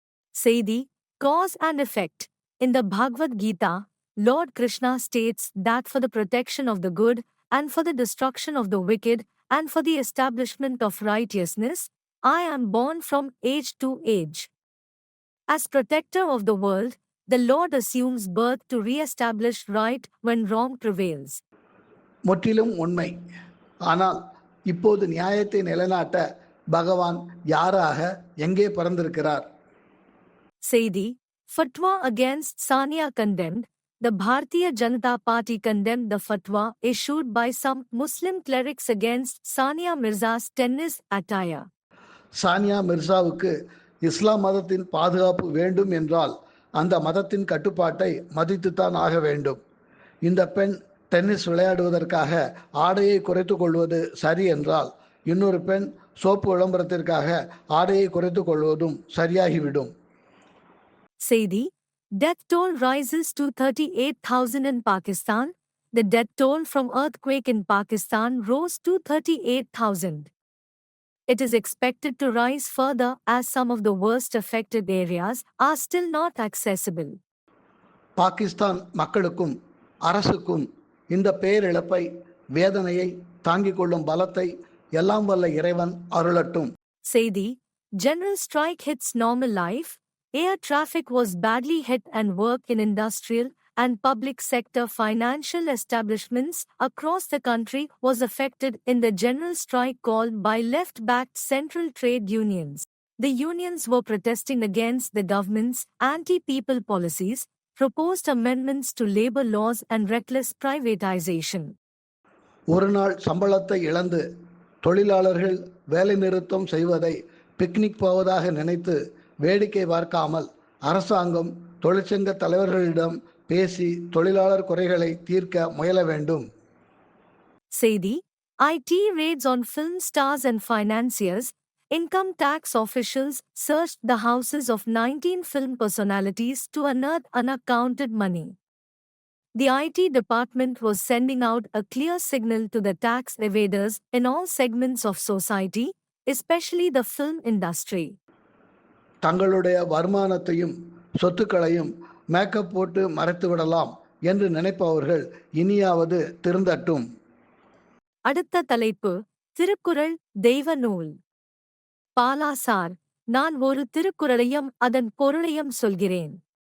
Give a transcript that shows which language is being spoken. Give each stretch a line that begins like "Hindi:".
Tamil: செய்தி
English: Cause and Effect. In the Bhagavad Gita, Lord Krishna states that for the protection of the good and for the destruction of the wicked and for the establishment of righteousness, I am born from age to age. As protector of the world, the Lord assumes birth to re-establish right when wrong prevails.
Tamil: முற்றிலும் உண்மை. ஆனால் இப்போது நியாயத்தை நிலைநாட்ட பகவான் யாராக எங்கே பிறந்திருக்கிறார்? செய்தி
English: Fatwa against Sania condemned. The Bharatiya Janata Party condemned the fatwa issued by some Muslim clerics against Sania Mirza's tennis attire.
Tamil: Sania மிர்சாவுக்கு இஸ்லாம் மதத்தின் பாதுகாப்பு வேண்டும் என்றால் அந்த மதத்தின் கட்டுப்பாட்டை மதித்துத்தான் ஆக வேண்டும். இந்த பெண் டென்னிஸ் விளையாடுவதற்காக ஆடையை குறைத்துக் கொள்வது சரி என்றால் இன்னொரு பெண் சோப்பு விளம்பரத்திற்காக ஆடையை குறைத்துக் கொள்வதும் சரியாகிவிடும். செய்தி
English: Death toll rises to 38,000 in Pakistan. The death toll from earthquake in Pakistan rose to 38,000. It is expected to rise further as some of the worst affected areas are still not accessible.
Tamil: Pakistan மக்களுக்கும் அரசுக்கும் இந்த பேரிழப்பை, வேதனையை தாங்கிக் கொள்ளும் பலத்தை எல்லாம் வல்ல இறைவன் அருளட்டும். செய்தி
English: General strike hits normal life. Air traffic was badly hit and work in industrial and public sector financial establishments across the country was affected in the general strike called by left-backed central trade unions. The unions were protesting against the government's anti-people policies, proposed amendments to labor laws and reckless privatization.
Tamil: ஒரு நாள் சம்பளத்தை இழந்து தொழிலாளர்கள் வேலை நிறுத்தம் செய்வதை picnic போவதாக நினைத்து வேடிக்கை பார்க்காமல் அரசாங்கம் தொழிற்சங்க தலைவர்களிடம் பேசி தொழிலாளர் குறைகளை தீர்க்க முயல வேண்டும். செய்தி
English: IT raids on film stars and financiers. Income tax officials searched the houses of 19 film personalities to unearth unaccounted money. The IT department was sending out a clear signal to the tax evaders in all segments of society, especially the film industry.
Tamil: தங்களுடைய வருமானத்தையும் சொத்துக்களையும் makeup போட்டு மறைத்து விடலாம் என்று நினைப்பவர்கள் இனியாவது திருந்தட்டும். அடுத்த தலைப்பு திருக்குறள் தெய்வ நூல். பாலா சார், நான் ஒரு திருக்குறளையும் அதன் பொருளையும் சொல்கிறேன்.